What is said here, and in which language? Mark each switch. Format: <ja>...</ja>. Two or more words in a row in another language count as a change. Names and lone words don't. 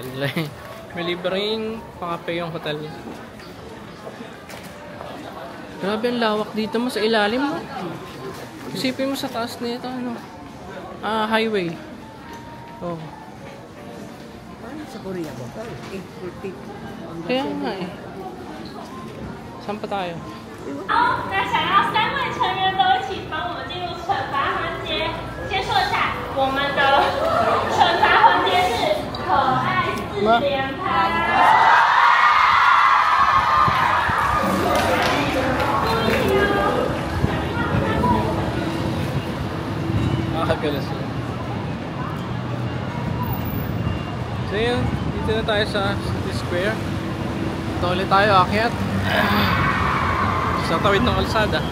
<tl>May libreng pang-kape yung hotel. Grabe ang lawak dito mo sa ilalim mo. Isipin mo sa taas na ito, ano? Highway. Oh. Parang sa Korea ba? 840. Kaya nga eh. Saan pa tayo?</tl> <zh>好，那想要3位成员都一起帮我们进入惩罚环节。先说一下，我们的惩罚环节是可爱4连拍。</zh> <tl>Nakakagalas sila. So yun, dito na tayo sa City Square. Ito ulit tayo, akyat. Sa tawid ng kalsada.</tl>